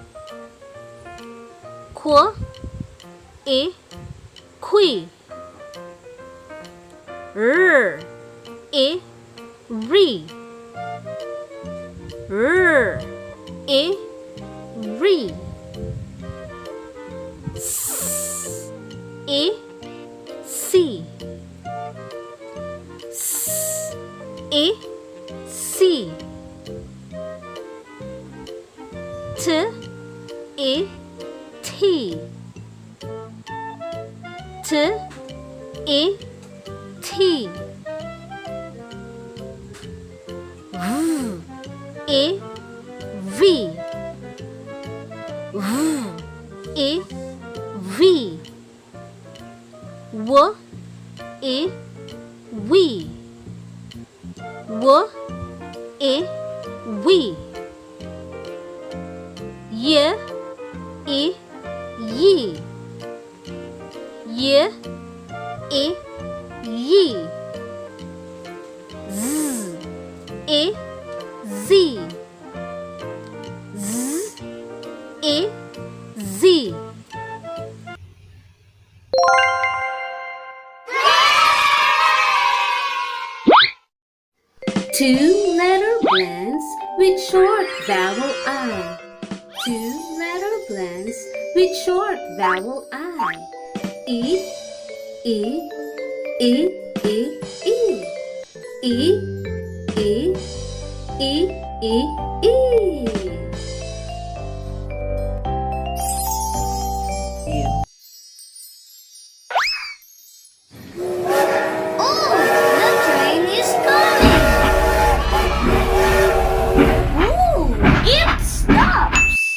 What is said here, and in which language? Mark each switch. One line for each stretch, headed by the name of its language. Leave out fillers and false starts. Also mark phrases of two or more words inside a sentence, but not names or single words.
English: Qu, I, Qui. R, I, Re. R, I, Re. S, I, C. S, I, C. T, I, T. T, I, T. V, I, V. V, I, V. W, I, we. W, I, we. Y, I, ye. Y, I, ye. Z, I, z. Z, I, z. Two-letter blends with short vowel I. Two-letter blends with short vowel I. E, E, E, E, E. E, E, E, E, E. Oh, the train is coming. Ooh, it stops.